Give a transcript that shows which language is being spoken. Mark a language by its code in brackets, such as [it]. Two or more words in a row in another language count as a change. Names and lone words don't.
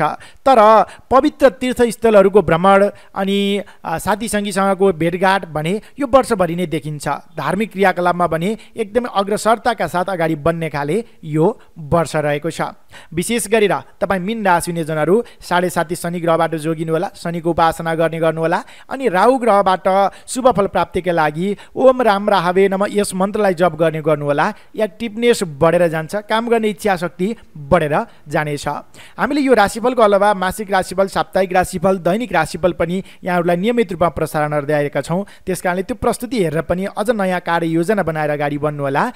[ne] तर पवित्र तीर्थस्थलहरूको भ्रमण अनि साथीसङ्गीसँगको भेटघाट भने यो वर्षभरि नै देखिन्छ। धार्मिक क्रियाकलापमा भने एकदमै अग्रसरताका साथ अगाडि बढ्ने खाले यो वर्ष रहेको छ। विशेष गरेर तपाईँ मीन राशि हुने जनहरू 7.5 शनि ग्रहबाट जोगिनु होला, शनिको उपासना गर्ने गर्नुहोला अनि राहु ग्रहबाट शुभ फल प्राप्तिका लागि [sa] ओम राम राहवे नमः [ne] यस मन्त्रलाई जप गर्ने गर्नुहोला। एक्टिभनेस बढेर जान्छ, काम गर्ने इच्छा शक्ति बढेर जानेछ। हामीले यो राशिफलको अलावा मासिक राशिफल, साप्ताहिक राशिफल, दैनिक राशिफल पनि यहाँहरूलाई नियमित रूपमा प्रसारण गर्दै आएका छौँ। त्यसकारणले त्यो प्रस्तुति हेरेर पनि अझ नयाँ कार्ययोजना बनाएर अगाडि बढ्नुहोला।